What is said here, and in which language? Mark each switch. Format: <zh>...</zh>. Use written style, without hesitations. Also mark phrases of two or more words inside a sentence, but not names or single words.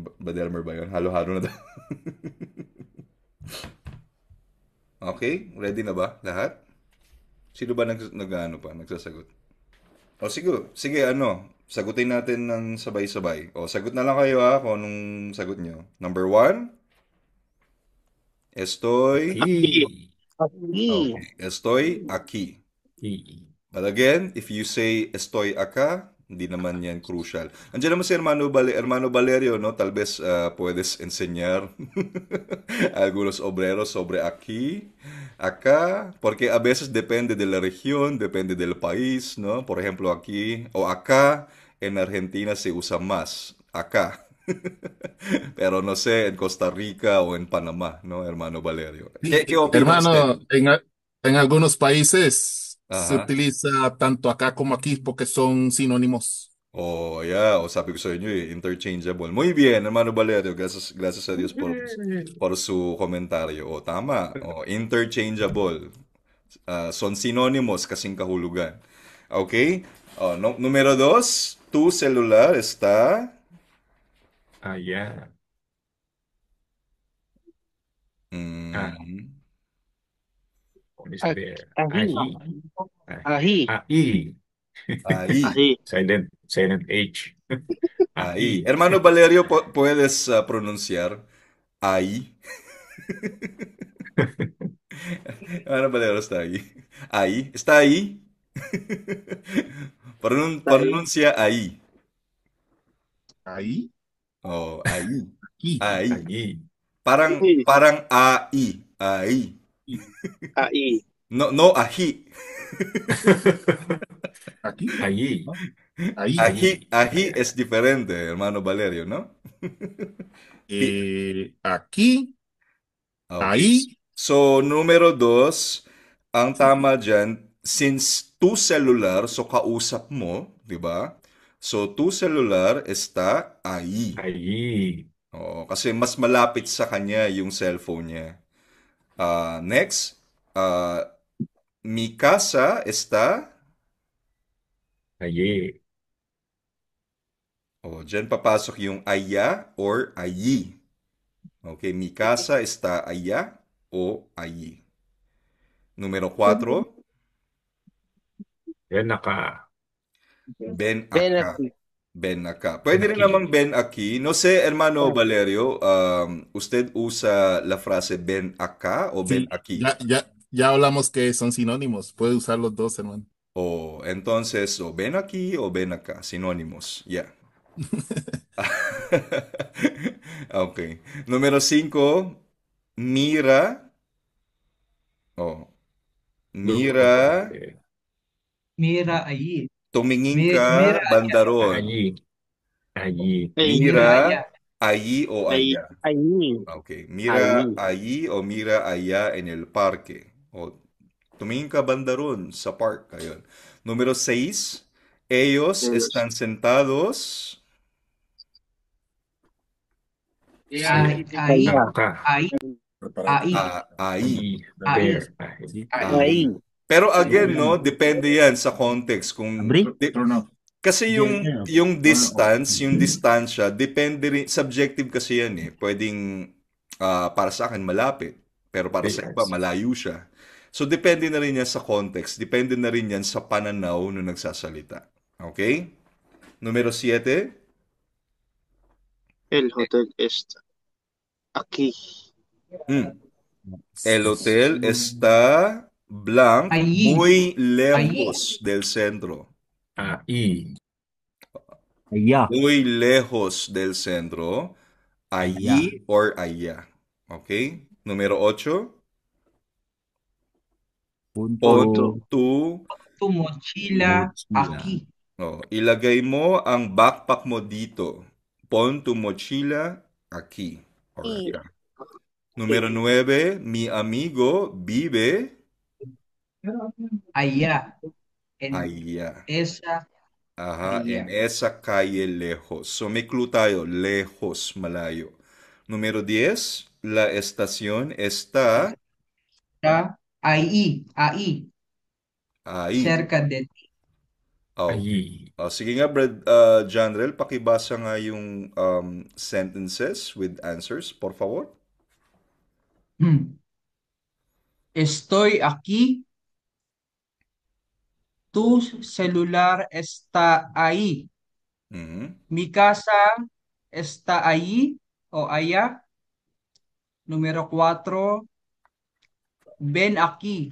<tl>Badelmer ba yun? Halo-halo na daw. Okay, ready na ba lahat? Sino ba nagsasagot? O sige, sagutin natin ng sabay-sabay. O, sagot na lang kayo kung anong sagot nyo.</tl> <en>Number 1,</en> <es>estoy, Aquí. Aquí. okay, estoy aquí. Aquí. But again, if you say estoy acá, Hindi naman yan crucial. Andiyan naman si Hermano Valerio, no? Tal vez puedes enseñar algunos obreros sobre aquí, acá, porque a veces depende de la región, depende del país, ¿no? Por ejemplo, aquí o acá, en Argentina se usa más, acá. Pero no sé, en Costa Rica o en Panamá, ¿no, hermano Valerio? ¿Qué opina usted? Hermano, en algunos países se Ajá. utiliza tanto acá como aquí porque son sinónimos.</es> <en>Oh, yeah.</en> <tl>O sabi ko sa inyo interchangeable.</tl> <es>Muy bien, hermano Valerio. Gracias a Dios por su komentaryo.</es> <tl>O, tama. O, interchangeable.</tl> <es>Son sinónimos</es> <tl>kasing kahulugan.</tl> <en>Okay?</en> <es>O, número dos, tu celular está... Allá. Mm,</es> <en>What is Ah, there?</en> <es>Ahi. Ahi. Ahi. Ahi. ahí. Ahi.</es> <en>Silent H.</en> <es>Ahí. Ahi. Hermano Valerio, ¿puedes pronunciar ahí? Hermano Valerio está ahí. Ahí. ¿Está ahí? Ahi. Pronuncia ahí. Ahí, Oh, ahí. aquí, Ahí. Ahi.</es> <tl>Parang</tl> <es>Ahi. parang ahí. Ahí. Ahi. No, no ají. aquí, Ahi. ¿no? Ahí. Ají, ají Ahi. es diferente, hermano Valerio, ¿no? Pi- Aquí,</es> <en>Okay.</en> <es>ahí, So, número dos,</es> <tl>ang tama dyan, since</tl> <es>tu celular,</es> <tl>so kausap mo, di ba?</tl> <en>So,</en> <es>tu celular está ahí. Ahi.</es> <tl>Oo, kasi mas malapit sa kanya yung cellphone niya.</tl> <en>Next,</en> <es>mi casa está... Ahi.</es> <tl>Oh, dyan papasok yung allá or allí.</tl> <es>Okay, mi casa está allá o allí. Número 4,</es> <tl>Yan naka.</tl> <es>ven Ben acá. aquí. Ven acá.</es> <tl>Pwede rin</tl> <es>Aquí.</es> <tl>namang</tl> <es>ven aquí. No sé, hermano Valerio, ¿usted usa la frase ven acá o ven sí, aquí? ya hablamos que son sinónimos. Puede usar los dos, hermano. O entonces, o ven aquí o ven acá, sinónimos.</es> <en>Ya. Okay.</en> <es>Número 5, mira. Oh,</es> <en>Look</en> <es>mira.</es> <en>at it.</en> <es>Mira ahí.</es> <tl>Tumingin</tl> <es>Mira</es> <tl>ka,</tl> <es>allá.</es> <tl>bandaron.</tl> <es>Ahi. Ahi. Ahi. Mira Mira allá. allí o Ahi. allá. Ahí. Okay. Mira Ahí. allí o mira allá en el parque.</es> <tl>O tumingin ka bandaron sa park. Ayun.</tl> <es>Número 6, ellos Ellos. están sentados. Ahí. Ahí.</es> <tl>Naka.</tl> <es>Ahí. Ahí. Ahí. Ahi. Ahi.</es> <en>There. Ahi.</en> <es>Sí. Ahí.</es> <tl>Pero again, no, depende yan sa context. Kung kasi yung distance, yung distansya, depende rin, subjective kasi yan eh. Pwedeng para sa akin malapit, pero para sa iba malayo siya. So depende na rin yan sa context, depende na rin yan sa pananaw ng nagsasalita.</tl> <es>Okay? Numero 7, El hotel está aquí. el hotel está blank, Allí. muy lejos del centro. Ahi. Muy lejos del centro. Allí or allá. Okay? Número 8. Pon Punto. Tu mochila aquí.</es> <tl>Ilagay mo ang backpack mo dito.</tl> <es>Pon tu mochila aquí. Or acá. Número 9. Mi amigo vive Allá. En allá. esa Aha, allá. en esa calle lejos.</es> <tl>So may clue tayo, lejos, malayo.</tl> <es>Número 10, la estación está Ahí. Ahí. ahí. Cerca de ti. Ahi.</es> <tl>Sige nga, Brad Janrel, pakibasa nga yung</tl> <en>sentences with answers,</en> <es>por favor. Estoy aquí. Tu celular está ahí. Mi casa está ahí o allá. Número 4, ven aquí.</es>